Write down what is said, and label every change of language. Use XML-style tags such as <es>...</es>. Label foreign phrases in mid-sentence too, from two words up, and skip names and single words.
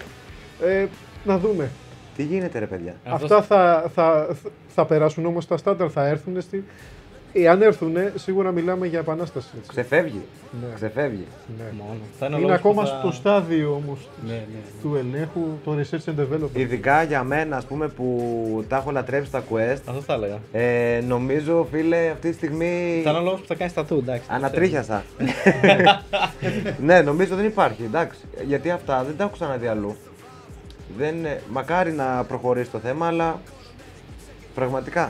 <el>Να δούμε. Τι γίνεται ρε παιδιά. Αυτά θα περάσουν όμως τα στάνταρ, θα έρθουν. Εάν έρθουν, σίγουρα μιλάμε για επανάσταση. Έτσι. Ξεφεύγει. Ναι. Ξεφεύγει. Ναι. Μόνο. Είναι ακόμα στο στάδιο όμως του ελέγχου, το</el> <en>research and development.</en> <el>Ειδικά για μένα, ας πούμε, που τα έχω λατρέψει στα Quest. Αυτό θα έλεγα. Νομίζω, φίλε, αυτή τη στιγμή. Θα είναι ο λόγος που θα κάνεις τατού, εντάξει. Ανατρίχιασα. Ναι, νομίζω δεν υπάρχει, εντάξει. Γιατί αυτά δεν τα έχω ξαναδεί αλλού. Μακάρι να προχωρήσει το θέμα, αλλά πραγματικά.</el>